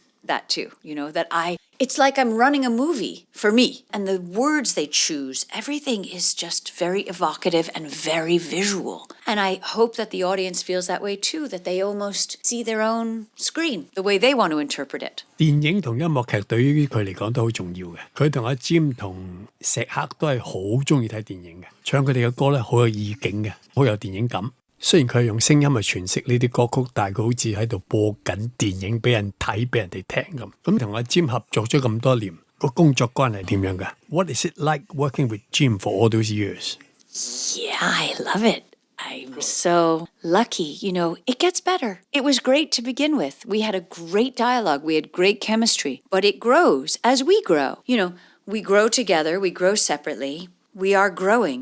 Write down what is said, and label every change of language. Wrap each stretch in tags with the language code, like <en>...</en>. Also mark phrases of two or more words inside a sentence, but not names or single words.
<en>that too, that it's like I'm running a movie for me. And the words they choose, everything is just very evocative and very visual. And I hope that the audience feels that way too, that they almost see their own screen, the way they want to interpret it.</en> <yue>電影同音樂劇對於佢嚟講都好重要嘅。佢同阿 Jim 同石克都係好中意睇電影嘅，唱佢哋嘅歌咧好有意境嘅，好有電影感。雖然佢係用聲音去詮釋呢啲歌曲，但係佢好似喺度播緊電影俾人睇，俾人哋聽咁。咁同阿 Jim 合作咗咁多年，個工作關係點樣㗎 ？</yue> <en>What is it like working with Jim for all those years? Yeah, I love it. I'm so lucky. It gets better. It was great to begin with. We had a great dialogue. We had great chemistry. But it grows as we grow. We grow together. We grow separately. We are growing.</en>